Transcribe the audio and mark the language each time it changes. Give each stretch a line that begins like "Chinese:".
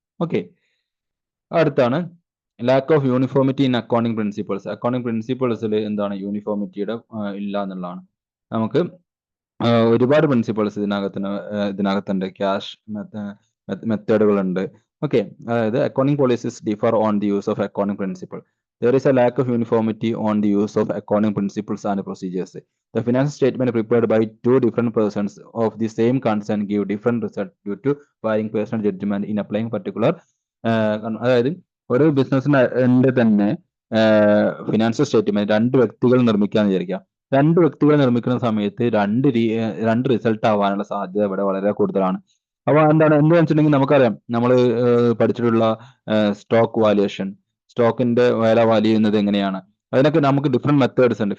Malayalam: Okay, അടുത്താണ്
English: Lack of uniformity in accounting principles.
Malayalam: Accounting പ്രിൻസിപ്പിൾസിൽ എന്താണ് യൂണിഫോമിറ്റിയുടെ ഇല്ല എന്നുള്ളതാണ്. നമുക്ക് ഒരുപാട് പ്രിൻസിപ്പിൾസ് ഇതിനകത്തുണ്ട്. ക്യാഷ് മെത്തേഡുകളുണ്ട്. ഓക്കെ, അതായത്
English: Accounting policies differ on the use of accounting principle. There is a lack of uniformity on the use of accounting principles and procedures. The financial statement prepared by two different persons of the same concern give different results due to varying personal judgment in applying particular.
Malayalam: അതായത് ഒരു ബിസിനസ്സിന്റെ തന്നെ financial statement രണ്ട് വ്യക്തികൾ നിർമ്മിക്കാന്ന് വിചാരിക്കാം. രണ്ട് വ്യക്തികൾ നിർമ്മിക്കുന്ന സമയത്ത് രണ്ട് റിസൾട്ട് ആവാനുള്ള സാധ്യത ഇവിടെ വളരെ കൂടുതലാണ്. അപ്പൊ എന്ത് വെച്ചിട്ടുണ്ടെങ്കിൽ നമുക്കറിയാം, നമ്മൾ പഠിച്ചിട്ടുള്ള സ്റ്റോക്ക് വാല്യുവേഷൻ, സ്റ്റോക്കിന്റെ വില വാല്യൂ ചെയ്യുന്നത് എങ്ങനെയാണ്, അതിനൊക്കെ നമുക്ക് ഡിഫറെന്റ് മെത്തേഡ്സ് ഉണ്ട്.